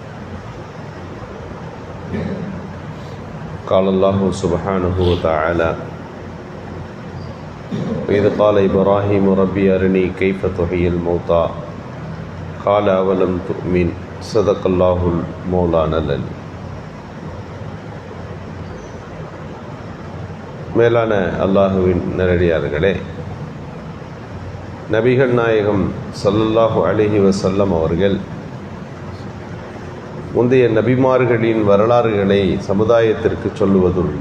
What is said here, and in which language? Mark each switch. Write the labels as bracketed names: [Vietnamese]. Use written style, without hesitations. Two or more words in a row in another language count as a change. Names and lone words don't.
[Arabic] قال الله سبحانه وتعالى: وإذ قال إبراهيم ربي أرني كيف تحيي الموتى قال أولم تؤمن صدق الله المولانا العلي. [Tamil] மேலான அல்லாஹுவின் நல்லடியார்களே, நபிகள் நாயகம் [Arabic] صلى الله عليه وسلم [Tamil] அவர்கள் முந்தைய நபிமார்களின் வரலாறுகளை சமுதாயத்திற்கு சொல்லுவதுண்டு.